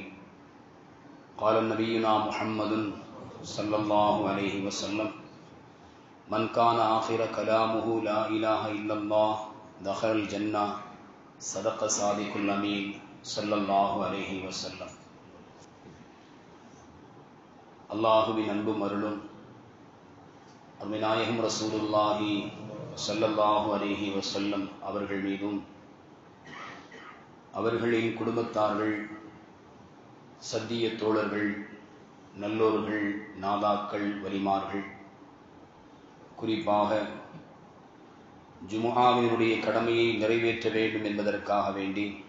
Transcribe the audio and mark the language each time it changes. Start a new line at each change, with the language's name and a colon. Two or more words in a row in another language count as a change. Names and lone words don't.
Arabic: قال نبينا محمد صلى الله عليه وسلم: من كان آخر كلامه لا إله إلا الله دخل الجنة. صدق صادق الأمين صلى الله عليه وسلم.
Tamil: அல்லாஹுவின் அன்பும் அருளும் அருமைநாயகம்
Arabic: رسول الله صلى الله عليه وسلم
Tamil: அவர்கள் மீதும் அவர்களின் குடும்பத்தார்கள், சத்திய தோழர்கள், நல்லோர்கள், நாதாக்கள், வலிமார்கள், குறிப்பாக ஜுமுஆவினுடைய கடமையை நிறைவேற்ற வேண்டும் என்பதற்காக வேண்டி